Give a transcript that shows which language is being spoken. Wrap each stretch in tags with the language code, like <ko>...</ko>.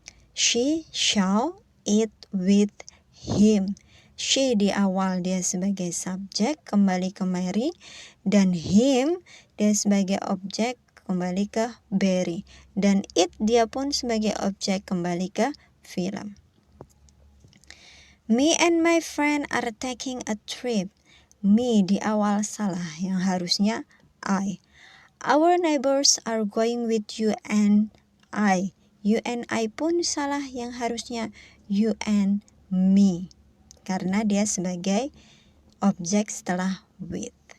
<en>She saw it with him.</en> <id>She di awal dia sebagai subjek, kembali ke Mary. Dan him dia sebagai objek, kembali ke Barry. Dan it dia pun sebagai objek, kembali ke film.</id> <en>Me and my friend are taking a trip. Me</en> <id>di awal salah, yang harusnya</id> <en>I. Our neighbors are going with you and I.</en> <id>You and I pun salah, yang harusnya</id> <en>you and me.</en> <id>Karena dia sebagai objek setelah with.</id>